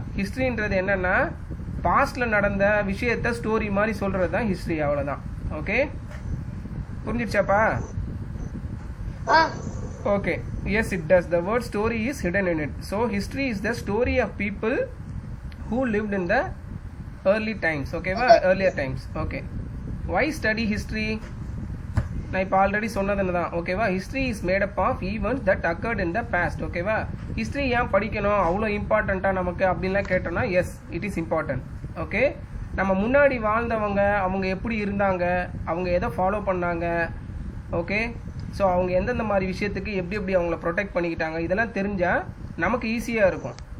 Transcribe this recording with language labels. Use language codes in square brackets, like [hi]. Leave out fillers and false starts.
[ta] ஹிஸ்ட்ரின்றது என்னன்னா பாஸ்ட்ல நடந்த விஷயத்த ஸ்டோரி மாதிரி சொல்றது தான் ஹிஸ்ட்ரி. அவ்வளோதான். Okay, புரிஞ்சிடுச்சாப்பா? [en] Okay, yes it does. The word story is hidden in it. So history is the story of people who lived in the early times. ஓகேவா? earlier times. Okay, why study history? [ta] நான் இப்போ already சொன்னதுன்னு தான். ஓகேவா? [en] History is made up of events that occur in the past. ஓகேவா? [ta] History ஏன் படிக்கணும், அவ்வளோ இம்பார்ட்டண்ட்டாக நமக்கு அப்படின்லாம் கேட்டோம்னா [en] Yes, it is important. [ta] Okay, நம்ம முன்னாடி வாழ்ந்தவங்க அவங்க எப்படி இருந்தாங்க, அவங்க எதை ஃபாலோ பண்ணாங்க, ஓகே, ஸோ அவங்க எந்தெந்த மாதிரி விஷயத்துக்கு எப்படி எப்படி அவங்கள ப்ரொடெக்ட் பண்ணிக்கிட்டாங்க, இதெல்லாம் தெரிஞ்சால் நமக்கு ஈஸியாக இருக்கும்.